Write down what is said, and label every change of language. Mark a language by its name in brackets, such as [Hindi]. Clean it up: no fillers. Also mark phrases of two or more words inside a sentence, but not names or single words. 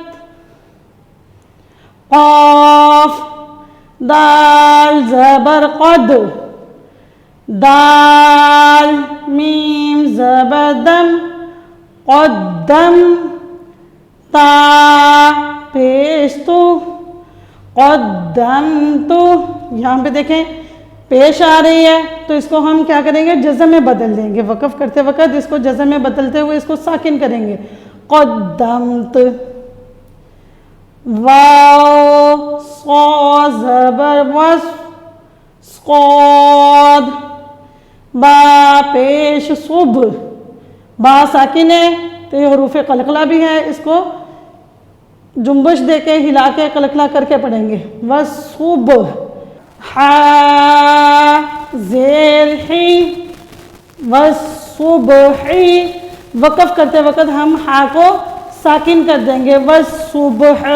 [Urdu] قاف دال زبر قد، دال میم زبر دم، قدم۔ تا پیش تو، قدمت۔ یہاں پہ دیکھیں پیش آ رہی ہے تو اس کو ہم کیا کریں گے؟ جزم میں بدل دیں گے۔ وقف کرتے وقت اس کو جزم میں بدلتے ہوئے اس کو ساکن کریں گے، قدمت۔ واو صا زبر وص، صاد، با پیش صب، با ساکن ہے تو یہ حروف قلقلہ بھی ہے، اس کو جنبش دے کے ہلا کے قلقلہ کر کے پڑھیں گے، وصب۔ ح زیر حی، وصبحی، وقف کرتے وقت ہم ہا کو ساکن کر دیں گے، وصبح۔